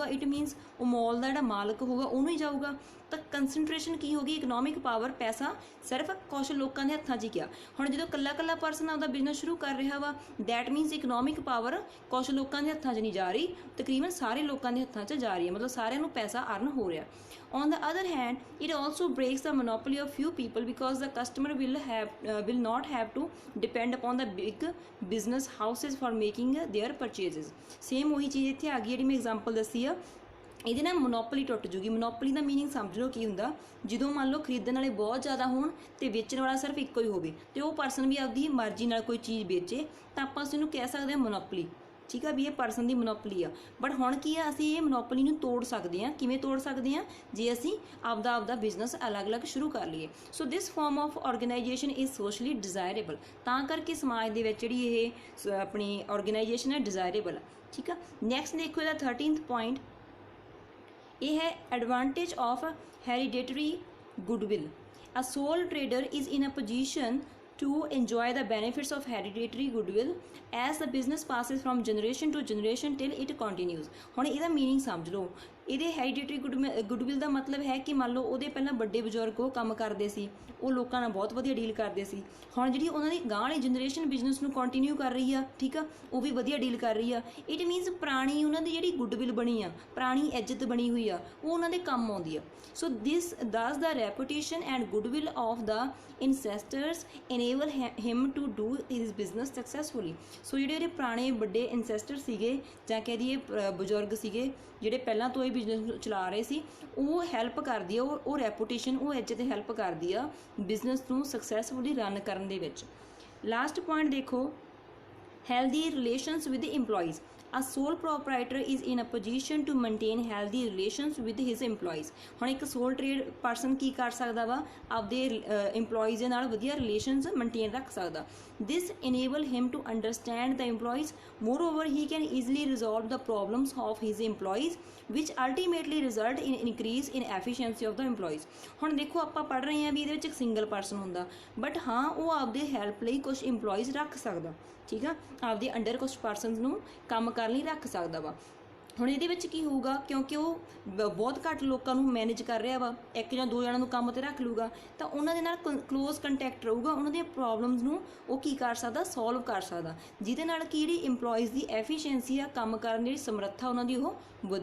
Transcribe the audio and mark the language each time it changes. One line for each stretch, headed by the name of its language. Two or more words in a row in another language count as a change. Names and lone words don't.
English: it means
Punjabi: ਉਹ ਮੋਲ ਦਾ ਜਿਹੜਾ ਮਾਲਕ ਹੋਊਗਾ ਉਹਨੂੰ ਹੀ ਜਾਊਗਾ। ਤਾਂ ਕੰਸਨਟ੍ਰੇਸ਼ਨ ਕੀ ਹੋ ਗਈ,
English: economic power,
Punjabi: ਪੈਸਾ ਸਿਰਫ ਕੁਛ ਲੋਕਾਂ ਦੇ ਹੱਥਾਂ 'ਚ ਹੀ ਗਿਆ। ਹੁਣ ਜਦੋਂ ਇਕੱਲਾ ਪਰਸਨ ਆਪਦਾ ਬਿਜ਼ਨਸ ਸ਼ੁਰੂ ਕਰ ਰਿਹਾ ਵਾ,
English: that means economic power
Punjabi: ਕੁਛ ਲੋਕਾਂ ਦੇ ਹੱਥਾਂ 'ਚ ਨਹੀਂ ਜਾ ਰਹੀ, ਤਕਰੀਬਨ ਸਾਰੇ ਲੋਕਾਂ ਦੇ ਹੱਥਾਂ 'ਚ ਜਾ ਰਹੀ ਹੈ, ਮਤਲਬ ਸਾਰਿਆਂ ਨੂੰ ਪੈਸਾ ਅਰਨ ਹੋ ਰਿਹਾ।
English: On the other hand, it also breaks the monopoly of few people because the customer will not have to depend upon the big business houses for making their purchases.
Punjabi: Same ਉਹੀ ਚੀਜ਼ ਇੱਥੇ ਆ ਗਈ ਜਿਹੜੀ ਮੈਂ ਐਗਜ਼ਾਮਪਲ ਦੱਸੀ ਆ। ਇਹਦੇ ਨਾਲ ਮੋਨੋਪੋਲੀ ਟੁੱਟ ਜੂਗੀ। ਮੋਨੋਪੋਲੀ ਦਾ ਮੀਨਿੰਗ ਸਮਝ ਲਓ ਕੀ ਹੁੰਦਾ, ਜਦੋਂ ਮੰਨ ਲਓ ਖਰੀਦਣ ਵਾਲੇ ਬਹੁਤ ਜ਼ਿਆਦਾ ਹੋਣ ਤੇ ਵੇਚਣ ਵਾਲਾ ਸਿਰਫ ਇੱਕੋ ਹੀ ਹੋਵੇ, ਤੇ ਉਹ ਪਰਸਨ ਵੀ ਆਪਦੀ ਮਰਜ਼ੀ ਨਾਲ ਕੋਈ ਚੀਜ਼ ਵੇਚੇ, ਤਾਂ ਆਪਾਂ ਉਸ ਨੂੰ ਕਹਿ ਸਕਦੇ ਹਾਂ ਮੋਨੋਪੋਲੀ, ਠੀਕ ਆ, ਵੀ ਇਹ ਪਰਸਨ ਦੀ ਮੋਨੋਪੋਲੀ ਆ। ਬਟ ਹੁਣ ਕੀ ਆ, ਅਸੀਂ ਇਹ ਮੋਨੋਪੋਲੀ ਨੂੰ ਤੋੜ ਸਕਦੇ ਹਾਂ। ਕਿਵੇਂ ਤੋੜ ਸਕਦੇ ਹਾਂ, ਜੇ ਅਸੀਂ ਆਪਦਾ ਬਿਜ਼ਨਸ ਅਲੱਗ-ਅਲੱਗ ਸ਼ੁਰੂ ਕਰ ਲਈਏ।
English: So this form of organisation is socially desirable.
Punjabi: ਤਾਂ ਕਰਕੇ ਸਮਾਜ ਦੇ ਵਿੱਚ ਜਿਹੜੀ ਇਹ ਆਪਣੀ ਆਰਗੇਨਾਈਜੇਸ਼ਨ ਹੈ ਡਿਜ਼ਾਇਰੇਬਲ ਆ, ਠੀਕ ਆ। ਨੈਕਸਟ ਦੇਖੋ ਇਹਦਾ 13th ਪੁਆਇੰਟ, ਇਹ ਹੈ
English: advantage of hereditary goodwill. a sole trader is in a position to enjoy the benefits of hereditary goodwill as the business passes from generation to generation till it continues.
Punjabi: ਹੁਣ ਇਹਦਾ ਮੀਨਿੰਗ ਸਮਝ ਲਓ। ਇਹਦੇ
English: hereditary goodwill
Punjabi: ਦਾ ਮਤਲਬ ਹੈ ਕਿ ਮੰਨ ਲਓ ਉਹਦੇ ਪਹਿਲਾਂ ਵੱਡੇ ਬਜ਼ੁਰਗ ਉਹ ਕੰਮ ਕਰਦੇ ਸੀ, ਉਹ ਲੋਕਾਂ ਨਾਲ ਬਹੁਤ ਵਧੀਆ ਡੀਲ ਕਰਦੇ ਸੀ। ਹੁਣ ਜਿਹੜੀ ਉਹਨਾਂ ਦੀ ਗਾਂਹ ਵਾਲੀ ਜਨਰੇਸ਼ਨ ਬਿਜ਼ਨਸ ਨੂੰ ਕੰਟੀਨਿਊ ਕਰ ਰਹੀ ਆ, ਠੀਕ ਆ, ਉਹ ਵੀ ਵਧੀਆ ਡੀਲ ਕਰ ਰਹੀ ਆ।
English: it means
Punjabi: ਪੁਰਾਣੀ ਉਹਨਾਂ ਦੀ ਜਿਹੜੀ ਗੁੱਡਵਿਲ ਬਣੀ ਆ, ਪੁਰਾਣੀ ਇੱਜ਼ਤ ਬਣੀ ਹੋਈ ਆ, ਉਹ ਉਹਨਾਂ ਦੇ ਕੰਮ ਆਉਂਦੀ ਆ।
English: so this thus the reputation and goodwill of the ancestors enable him to do his business successfully.
Punjabi: ਸੋ ਜਿਹੜੇ ਪੁਰਾਣੇ ਵੱਡੇ ਇਨਸੈਸਟਰ ਸੀਗੇ ਜਾਂ ਕਹਿ ਦਈਏ ਬਜ਼ੁਰਗ ਸੀਗੇ ਜਿਹੜੇ ਪਹਿਲਾਂ ਤੋਂ ਇਹ ਬਿਜ਼ਨਸ ਚਲਾ ਰਹੇ ਸੀ, ਉਹ ਹੈਲਪ ਕਰਦੀ ਆ, ਉਹ ਰੈਪੂਟੇਸ਼ਨ, ਉਹ ਇੱਜ਼ਤ ਹੈਲਪ ਕਰਦੀ ਆ ਬਿਜ਼ਨਸ ਨੂੰ
English: successfully run
Punjabi: ਕਰਨ ਦੇ ਵਿੱਚ।
English: last point
Punjabi: ਦੇਖੋ,
English: healthy relations with the employees. A sole proprietor is in a position to maintain healthy relations with his employees.
Punjabi: ਹੁਣ ਇੱਕ
English: sole trade person
Punjabi: ਕੀ ਕਰ ਸਕਦਾ ਵਾ, ਆਪਦੇ EMPLOYEES ਦੇ ਨਾਲ ਵਧੀਆ
English: relations maintain
Punjabi: ਰੱਖ ਸਕਦਾ।
English: This enable him to understand the employees. Moreover, he can easily resolve the problems of his employees, which ultimately result in increase in efficiency of the employees.
Punjabi: ਹੁਣ ਦੇਖੋ ਆਪਾਂ ਪੜ੍ਹ ਰਹੇ ਹਾਂ ਵੀ ਇਹਦੇ ਵਿੱਚ ਇੱਕ
English: single person
Punjabi: ਹੁੰਦਾ, ਬਟ ਹਾਂ ਉਹ ਆਪਦੇ ਹੈਲਪ ਲਈ ਕੁਝ EMPLOYEES ਰੱਖ ਸਕਦਾ, ਠੀਕ ਆ, ਆਪਦੇ ਅੰਡਰ ਕੁਝ ਪਰਸਨਸ ਨੂੰ ਕੰਮ ਕਰਨ ਲਈ ਰੱਖ ਸਕਦਾ ਵਾ। ਹੁਣ ਇਹਦੇ ਵਿੱਚ ਕੀ ਹੋਊਗਾ, ਕਿਉਂਕਿ ਉਹ ਬਹੁਤ ਘੱਟ ਲੋਕਾਂ ਨੂੰ ਮੈਨੇਜ ਕਰ ਰਿਹਾ ਵਾ, ਇੱਕ ਜਾਂ ਦੋ ਜਣਾਂ ਨੂੰ ਕੰਮ 'ਤੇ ਰੱਖ ਲੂਗਾ, ਤਾਂ ਉਹਨਾਂ ਦੇ ਨਾਲ
English: close contact
Punjabi: ਰਹੂਗਾ, ਉਹਨਾਂ ਦੀਆਂ ਪ੍ਰੋਬਲਮਸ ਨੂੰ ਉਹ ਕੀ ਕਰ ਸਕਦਾ, ਸੋਲਵ ਕਰ ਸਕਦਾ, ਜਿਹਦੇ ਨਾਲ ਕਿ ਜਿਹੜੀ EMPLOYEES ਦੀ ਐਫੀਸ਼ੀਐਂਸੀ ਆ, ਕੰਮ ਕਰਨ ਦੀ ਜਿਹੜੀ ਸਮਰੱਥਾ ਉਹਨਾਂ ਦੀ ਉਹ ਵਧੂਗੀ।